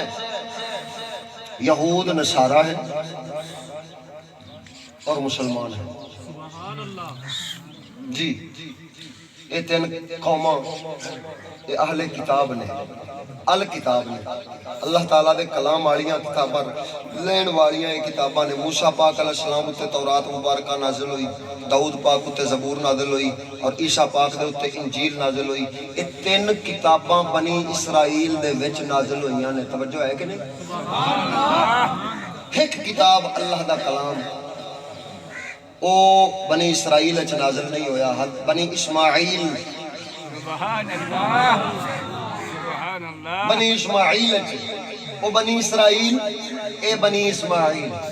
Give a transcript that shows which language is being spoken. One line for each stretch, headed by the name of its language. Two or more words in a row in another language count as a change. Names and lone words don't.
Urdu: یہود نصارہ ہیں اور مسلمان ہیں۔
Punjabi: جی یہ تین قوماں یہ اہل کتاب نے، الکتاب نے، اللہ تعالیٰ دے کلام والیاں کتاباں لین والیاں یہ کتاباں نے۔ موسیٰ پاک
Arabic: علیہ السلام
Punjabi: اتے تورات مبارکہ نازل ہوئی، داؤد پاک اتے زبور نازل ہوئی، اور عیسیٰ پاک دے اتے انجیل نازل ہوئی۔ یہ تین کتاباں بنی اسرائیل دے وچ نازل ہوئیاں نے، توجہ ہے کہ نہیں؟ ایک کتاب اللہ دا کلام او بنی اسرائیل اچ نازل نہیں ہویا، بنی اسماعیل بنی اسماعیل اچ، او بنی اسرائیل اے بنی اسماعیل۔